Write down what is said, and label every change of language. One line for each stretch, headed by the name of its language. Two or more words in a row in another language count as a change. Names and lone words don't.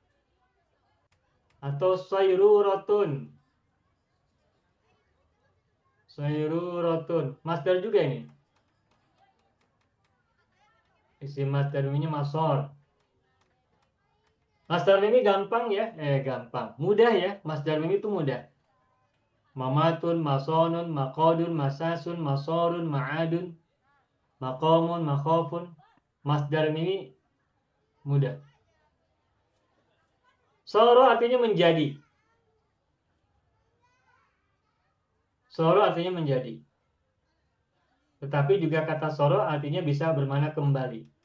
Indonesian: Atau soirurotun. Soirurotun. Masdar juga ini. Isi masdar ini masor. Masdar ini gampang ya. Gampang. Mudah ya. Masdar ini itu mudah.
Arabic: مماتٌ، مصونٌ، مقودٌ، مساسٌ، مسارٌ، معادٌ، مقامٌ، مخافٌ.
Indonesian: Masdar ini mudah. Soro artinya menjadi. Soro artinya menjadi. Tetapi juga kata soro artinya bisa bermakna kembali.